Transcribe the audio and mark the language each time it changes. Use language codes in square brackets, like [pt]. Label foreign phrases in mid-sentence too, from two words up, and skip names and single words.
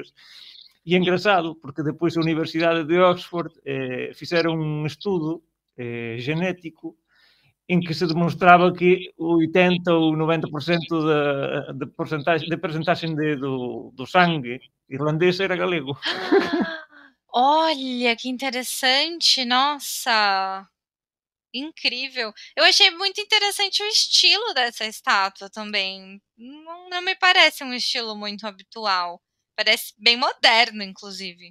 [gl] E é engraçado, porque depois a Universidade de Oxford fixeron un estudo genético en que se demostraba que o 80 ou 90% de percentaxe do sangue irlandés era galego. [pt] Ah, olha, que interessante. Nossa, incrível. Eu achei muito interessante o estilo dessa estátua também. Não me parece um estilo muito habitual. Parece bem moderno, inclusive,